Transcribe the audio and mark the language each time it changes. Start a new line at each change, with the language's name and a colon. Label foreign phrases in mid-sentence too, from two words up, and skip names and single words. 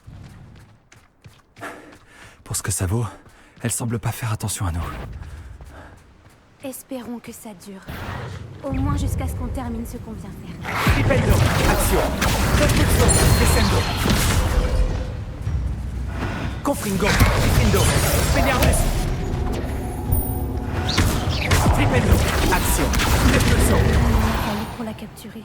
French: Pour ce que ça vaut, elle semble pas faire attention à nous. Espérons que ça dure. Au moins jusqu'à ce qu'on termine ce qu'on vient faire. Flipendo, action. Defluxo, descendo. Confringo, Flipendo, Expelliarmus. Flipendo, action. Defluxo. On en a fallu pour la capturer.